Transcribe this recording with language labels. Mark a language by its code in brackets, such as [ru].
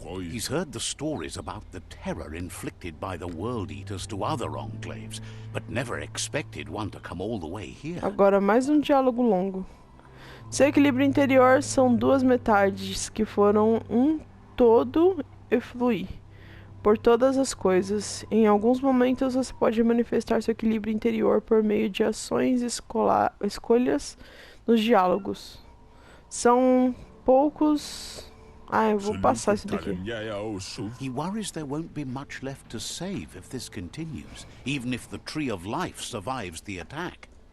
[en] He's heard the stories about the terror inflicted by the World Eaters to other enclaves, but never expected one to come all the way here. [pt] Agora mais um diálogo longo. Seu equilíbrio interior são duas metades que foram um todo e fluir por todas as coisas. Em alguns momentos você pode manifestar seu equilíbrio interior por meio de ações escolhas nos diálogos. São poucos... eu vou passar isso daqui. [en] He worries there won't be much left to save if this continues, even if the Tree of Life survives the attack.